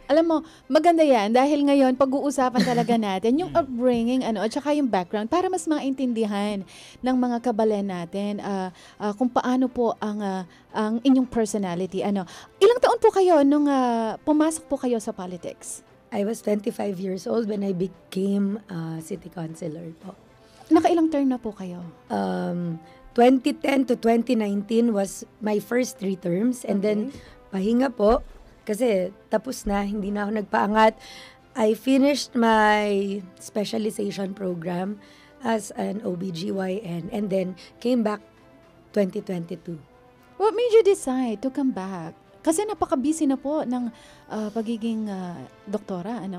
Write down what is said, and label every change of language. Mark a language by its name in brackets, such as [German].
[Filipino] Alam mo, maganda yan dahil ngayon pag-uusapan talaga natin yung upbringing at saka yung background para mas maintindihan ng mga kabalen natin kung paano po ang inyong personality. Ilang taon po kayo nung pumasok po kayo sa politics? [English] I was 25 years old when I became city councilor po. [Filipino] Nakailang term na po kayo? [English] 2010 to 2019 was my first 3 terms. [Filipino] And then, pahinga po. Kasi tapos na, hindi na ako nagpaangat. [English] I finished my specialization program as an OBGYN. And then, came back 2022. What made you decide to come back? [Filipino] Kasi napaka-busy na po ng pagiging doktora.